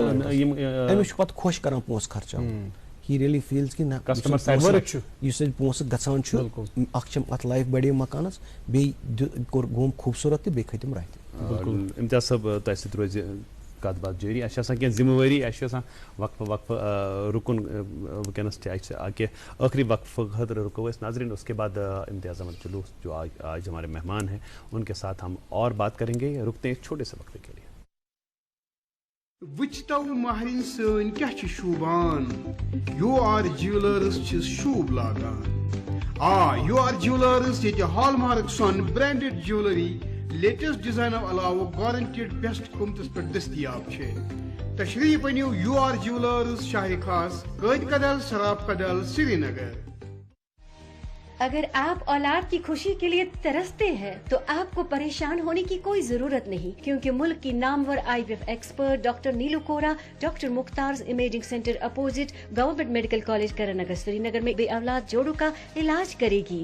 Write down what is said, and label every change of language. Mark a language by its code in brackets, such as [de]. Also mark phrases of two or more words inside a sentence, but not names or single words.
[ks] أمِس چھُ پَتہٕ خۄش کَران پونٛسہٕ خرچاوُن [en] he really feels [ks] کہِ نہ یُس اَسہِ پونٛسہٕ گژھان چھُ اَکھ چھِ اَتھ لایف بَڑے مکانَس بیٚیہِ گوٚم خوٗبصوٗرت تہِ بیٚیہِ کھٔتِم رَتھ اِمتیاز صٲب تۄہہِ سۭتۍ روزِ کَتھ باتھ جٲری اَسہِ چھِ آسان کینٛہہ ذِمہٕ وٲری اَسہِ چھُ آسان وقفہٕ رُکُن وٕنکیٚنَس چھِ اَسہِ کہِ ٲخری وقفہٕ خٲطرٕ رُکو أسۍ [ur] ناظرین اس کے بعد امتیاز احمد جلوس جو آج ہمارے مہمان ہیں ان کے ساتھ ہم اور بات کریں گے رکتے ہیں ایک چھوٹے سے وقت کے لیے [ks] وچھتو مہرِنۍ سٲنۍ کیٛاہ چھِ شوٗبان یوٗ آر جیولٲرٕس چھِس شوٗب لاگان یوٗ آر جیولٲرٕس ییٚتہِ ہال مارک سۄن [en] branded jewellery latest designs [ks] علاوٕ [en] guaranteed best [ks] قۭمتَس پٮ۪ٹھ دٔستیاب چھِ تشریٖف أنِو یوٗ آر جیولٲرٕس شاہِ خاص قٲدۍ کدل سراف کدل سری نگر [ur] اگر آپ اولاد کی خوشی کے لیے ترستے ہیں تو آپ کو پریشان ہونے کی کوئی ضرورت نہیں کیونکہ ملک کی نامور IVF ایکسپرٹ ڈاکٹر نیلو کورا ڈاکٹر مختار امیجنگ سینٹر اپوزٹ گورنمنٹ میڈیکل کالج کرن نگر سری نگر میں بے اولاد جوڑوں کا علاج کرے گی.